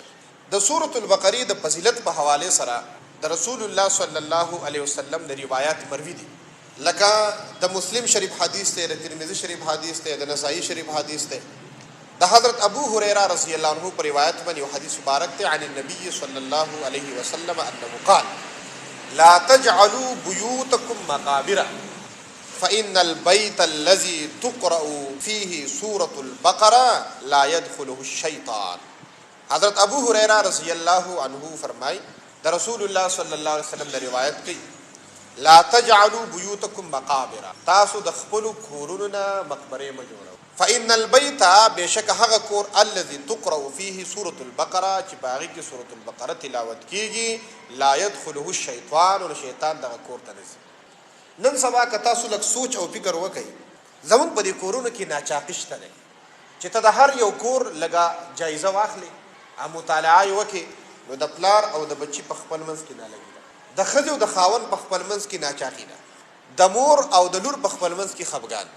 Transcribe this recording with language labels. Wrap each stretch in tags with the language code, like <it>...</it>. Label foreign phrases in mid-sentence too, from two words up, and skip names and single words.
<ps>د سورۃ البقره د فضیلت په حواله سره د رسول الله</ps> <ar>صلی الله علیه وسلم</ar> <ps>د روایت مروی دي، لکه د مسلم شریف حدیث ته، د ترمذی شریف حدیث ته، د نسائی شریف حدیث ته، د حضرت ابو هريره</ps> <ar>رضی الله عنه</ar> <ps>پر روایت باندې یو حدیث مبارک ته</ps> <ar>عن النبي صلی الله علیه وسلم انه قال لا تجعلوا بيوتكم مقابر فإن البيت الذي تقرأ فيه سورة البقرة لا يدخله الشيطان.</ar> <ps>حضرت ابو هريره</ps> <ar>رضی الله عنه</ar> <ps>فرمای د رسول الله</ps> <ar>صلی الله علیه وسلم</ar> <ps>د روایت کوي</ps> <ar>لا تجعلوا بيوتكم مقابر،</ar> <ps>تاسو د خپل کورونو نه مقبره مه جوړوئ.</ps> <ar>فإن البيت</ar> <ps>بشک هغه کور</ps> <ar>الذي تقرأ فيه سورة البقرة</ar> <ps>چې په هغې کې سورة البقره تلاوت کیږي</ps> <ar>لا يدخله الشیطان،</ar> <ps>او شیطان دغه کور ته نه ځي. نن سبا که تاسو لږ سوچ او فکر وکئ، زموږ په دې کورونو کې ناچاقي شته دی چې ته د هر یو کور لږه جایزه واخلې او مطالعه یې وکړې، نو د پلار او د بچي په خپل منځ کې نالګي ده، د ښځې او د خاوند په خپل منځ کې ناچاقي ده، د مور او د لور په خپل منځ کې خفګان دی.</ps>